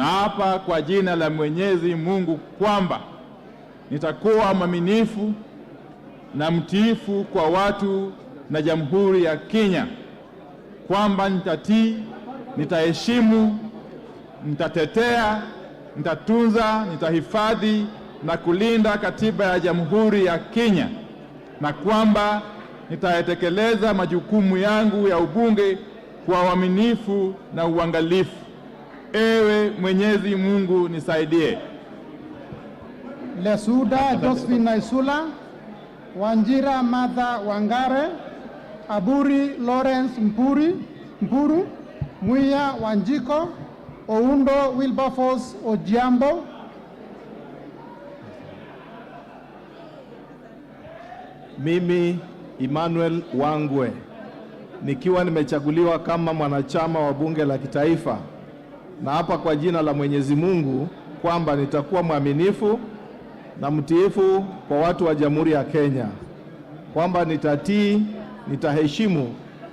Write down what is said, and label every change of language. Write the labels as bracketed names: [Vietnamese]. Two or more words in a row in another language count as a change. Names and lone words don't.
[Swahili] hapa kwa jina la Mwenyezi Mungu kwamba nitakuwa mwaminifu na mtiifu kwa watu na Jamhuri ya Kenya, kwamba nitatii, nitaheshimu, nitatetea, nitatunza, nitahifadhi na kulinda katiba ya Jamhuri ya Kenya, na kwamba nitatekeleza majukumu yangu ya ubunge kwa uaminifu na uangalifu. Ewe Mwenyezi Mungu nisaidie. Lesuda Josephine Naisula, Wanjira Martha Wangare, Aburi Lawrence Mpuru, Muya Wanjiko, Oundo Wilberforce Ojiambo. Mimi Emmanuel Wangwe nikiwa nimechaguliwa kama mwanachama wa Bunge la Kitaifa, na hapa kwa jina la Mwenyezi Mungu kwamba nitakuwa mwaminifu na mtiifu kwa watu wa Jamhuri ya Kenya, kwamba nitatii, nitaheshimu,